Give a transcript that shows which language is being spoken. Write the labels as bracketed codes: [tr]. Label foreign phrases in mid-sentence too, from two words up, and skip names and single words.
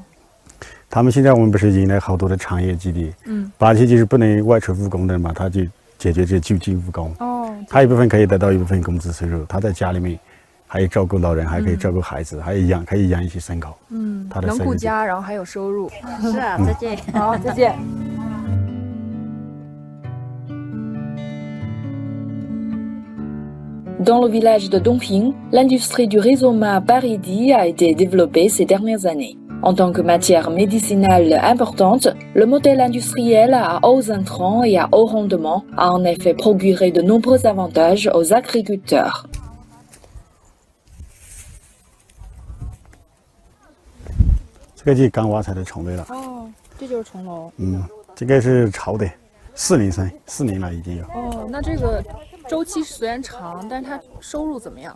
[zh] 他们现在我们不是引来好多的产业基地，把一些就是不能外出务工的嘛，他就解决这就近务工。哦。他一部分可以得到一部分工资收入，他在家里面还照顾老人，还可以照顾孩子，还有可以养一些牲口。他的能顾家，然后还有收入。是啊，再见。好，再见。 [fr] Dans le village de Dongping, l'industrie du rhizoma paridi a été développée ces dernières années. En tant que matière médicinale importante, le modèle industriel à hauts intrants et à haut rendement a en effet procuré de nombreux avantages aux agriculteurs. [zh] 这个就是刚挖出来的虫类了。哦，这就是虫楼。这个是潮的，4年生，4年了已经有。哦，那这个周期虽然长，但是它收入怎么样？